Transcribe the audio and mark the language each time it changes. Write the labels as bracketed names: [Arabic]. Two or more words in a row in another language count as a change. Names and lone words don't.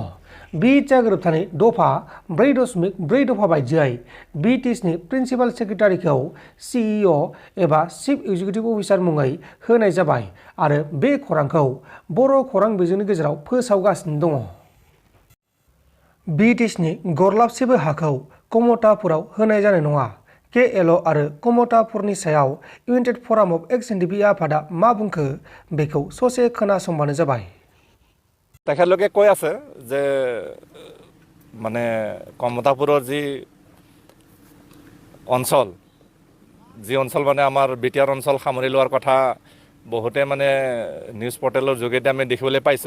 [Bodo] बिटिआर गोरोबथानि दफा 4.4 दफा बायदियै बिटिसिनि [English] principal secretaryखौ [Bodo] CEO एबा [English] chief executive officer [Bodo] मुङै होनाय जाबाय आरो बे खौरांखौ बर' खौरां बिजोंनि गेजेराव फोसावगासिनो दङ। बिटिसिनि गरलाबसेबो हाखौ कमतापुराव होनाय जानाय नङा। KLO आरो कमतापुरनि सायाव इउनाइटेड फराम अफ एक्स एनडिपि आफादा मा बुंखो बेखौ ससे खोनासंबानो जाबाय। [Assamese] তেখেতলোকে কৈ আছে যে মানে কমতাপুৰৰ যি অঞ্চল মানে আমাৰ বিটিআৰ অঞ্চল সামৰি লোৱাৰ কথা বহুতে মানে [English] news portalৰ [Assamese] যোগেদি আমি দেখিবলৈ পাইছোঁ।